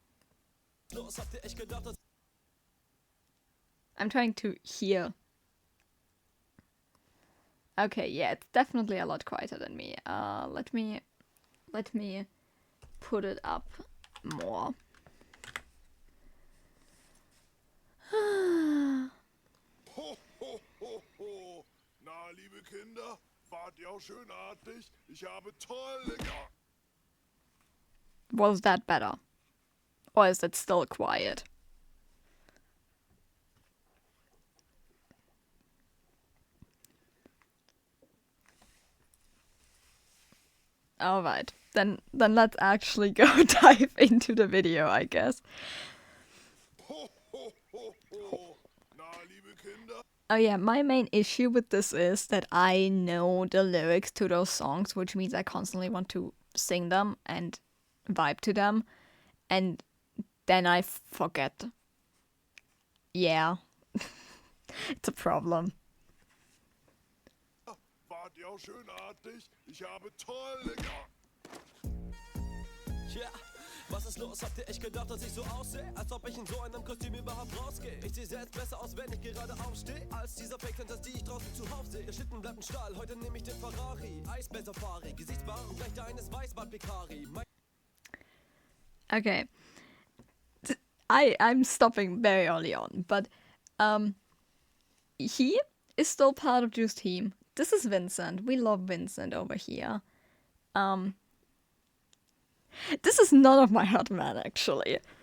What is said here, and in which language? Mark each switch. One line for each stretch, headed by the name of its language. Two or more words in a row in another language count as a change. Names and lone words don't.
English: I'm trying to hear. Okay, yeah, it's definitely a lot quieter than me. Let me put it up more. Ho, ho, ho, ho.
German: Na, liebe Kinder, wart ihr auch schön artig? Ich habe tolle...
English: Was that better? Or is it still quiet? Alright. then let's actually go dive into the video, I guess. Ho, ho, ho, ho.
German: Na, liebe Kinder.
English: Oh yeah, my main issue with this is that I know the lyrics to those songs, which means I constantly want to sing them and vibe to them, and then I forget. Yeah, it's a problem.
German: Wart ihr auch schönartig? Ich habe tolle... Ja, was ist los? Habt ihr echt gedacht, dass ich so aussehe? Als ob ich in so einem Kostüm überhaupt rausgehe. Ich sehe selbst besser aus, wenn ich gerade aufstehe, als dieser Fake-Fantas, die ich draußen zuhauf sehe. Der Schlitten bleibt ein Stahl, heute nehme ich den Ferrari. Eisbär-Safari, Gesichtsbehaarung gleich deines Weißbart-Picari.
English: Okay. I'm stopping very early on, but he is still part of Juice's team. This is Vincent. We love Vincent over here. This is none of my hot man, actually.